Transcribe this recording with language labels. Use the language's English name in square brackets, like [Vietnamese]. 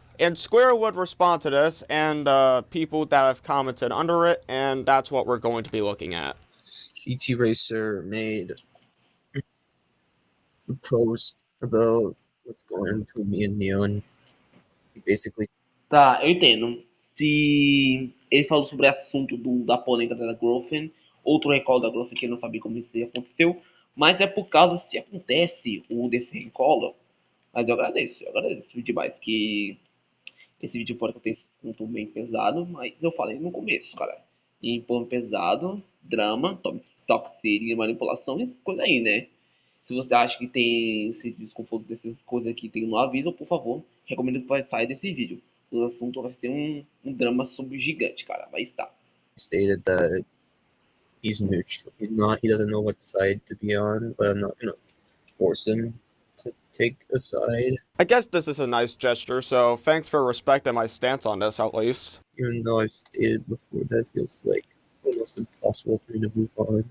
[English] And Square would respond to this, and people that have commented under it, and that's what we're going to be looking at. GT Racer made post about what's going on between me and Neo, and he basically. [Portuguese] Tá, eu entendo. Se ele falou sobre o assunto da polêmica da girlfriend, outro recall da girlfriend que eu não sabia como isso aconteceu, mas é por causa se acontece desse recall, mas eu agradeço demais que esse vídeo pode ter esse ponto bem pesado, mas eu falei no começo, cara. Em ponto pesado, drama, toxicity, manipulação, essas coisas aí, né? Se você acha que tem esse desconforto dessas coisas aqui tem no aviso, por favor, recomendo que saia desse vídeo. O assunto vai ser um drama sobre gigante, cara. Vai estar. [English] Stated that he's neutral. He doesn't know what side to be on, but I'm not gonna force him to take a side. I guess this is a nice gesture, so thanks for respecting my stance on this, at least. Even though I've stated before that feels like almost impossible for me to move on.